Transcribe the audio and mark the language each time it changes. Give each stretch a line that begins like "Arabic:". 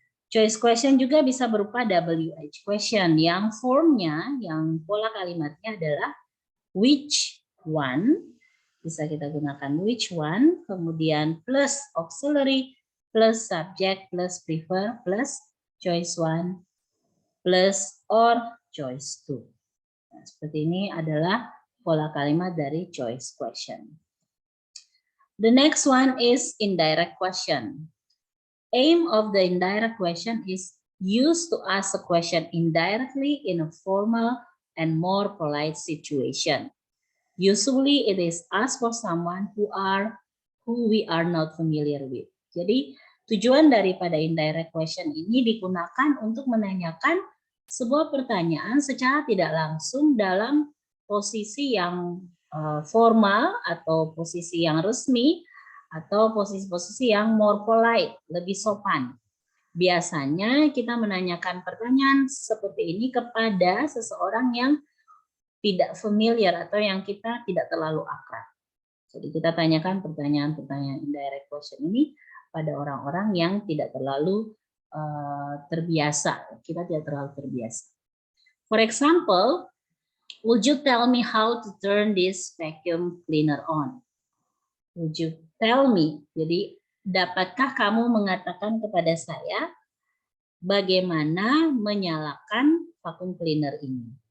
Indonesian: Choice question juga bisa berupa WH question yang formnya, yang pola kalimatnya adalah which one, bisa kita gunakan which one, kemudian plus auxiliary, plus subject, plus prefer, plus choice one, plus or choice two. Nah, seperti ini adalah pola kalimat dari choice question.
English: The next one is indirect question. Aim of the indirect question is used to ask a question indirectly in a formal and more polite situation. Usually it is asked for someone who we are not familiar with.
Indonesian: Jadi tujuan daripada indirect question ini digunakan untuk menanyakan sebuah pertanyaan secara tidak langsung dalam posisi yang formal atau posisi yang resmi atau posisi-posisi yang
English: more polite,
Indonesian: lebih sopan. Biasanya kita menanyakan pertanyaan seperti ini kepada seseorang yang tidak familiar atau yang kita tidak terlalu akrab. Jadi kita tanyakan pertanyaan-pertanyaan indirect question ini pada orang-orang yang tidak terlalu terbiasa. Kita tidak terlalu terbiasa.
English: For example, would you tell me how to turn this vacuum cleaner on? Would you tell me?
Indonesian: Jadi, dapatkah kamu mengatakan kepada saya bagaimana menyalakan vacuum cleaner ini?